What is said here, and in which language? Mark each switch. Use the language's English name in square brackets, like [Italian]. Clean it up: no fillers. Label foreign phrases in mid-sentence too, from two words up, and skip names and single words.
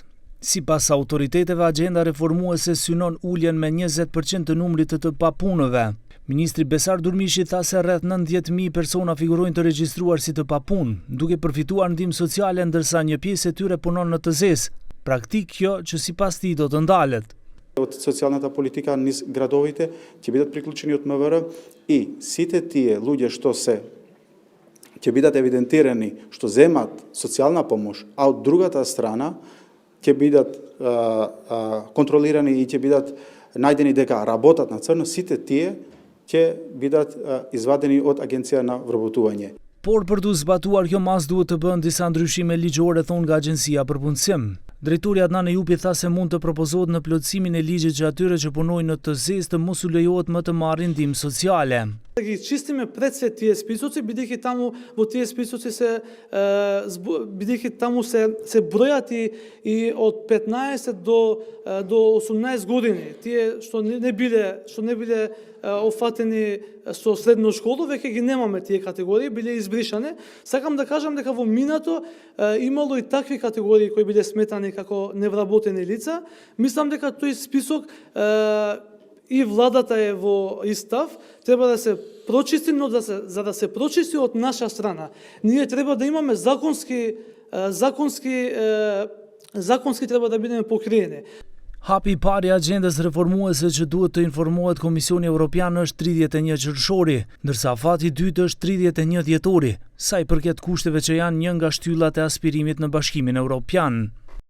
[Albanian] Sipas autoriteteve, agjenda reformuese synon uljen me 20% të numrit të papunëve. Ministri Besar Durmishi tha se rreth 90.000 persona figurojnë të regjistruar si të papunë, duke përfituar ndihmë sociale ndërsa një pjesë e tyre punon në të zezë. Praktik kjo që sipas tij do të ndalet. [Macedonian] От социјалната политика низ градовите ќе бидат приклучени од МВР и сите тие луѓе што ќе бидат евидентирани што земат социјална помош, а од другата страна ќе бидат контролирани и ќе бидат најдени дека работат на црно, сите тие ќе бидат извадени од Агенција на вработување. [Albanian] Por për të zbatuar kjo mas duhet të bëhen disa ndryshime ligjore, thonë nga Agjencia për Punësim. Drejtori Adnan Ejupi tha se mund të propozohet në plotësimin e ligjit që atyre që punojnë në të zezë të mos u lejohet më të marrin ndihmë sociale. [Macedonian] Да ги чистиме пред се тие списоци, бидејќи таму во тие списоци се бројат и од 15 до 18 години. Тие што не биле офатени со средно школо, веќе ги немаме тие категории, биле избришани. Сакам да кажам дека во минато имало и такви категории кои биле сметани како невработени лица. Мислам дека тој список и владата е во истав, треба да се прочисти, но за да се прочисти од наша страна, ние треба да имаме законски треба да бидеме покриени. [Albanian] Hapi I parë I agjendës reformuese që duhet të informohet Komisioni Evropian është 31 qershori, ndërsa fati I dytë është 31 dhjetori, sa I përket kushteve që janë një nga shtyllat e aspirimit në Bashkimin Evropian.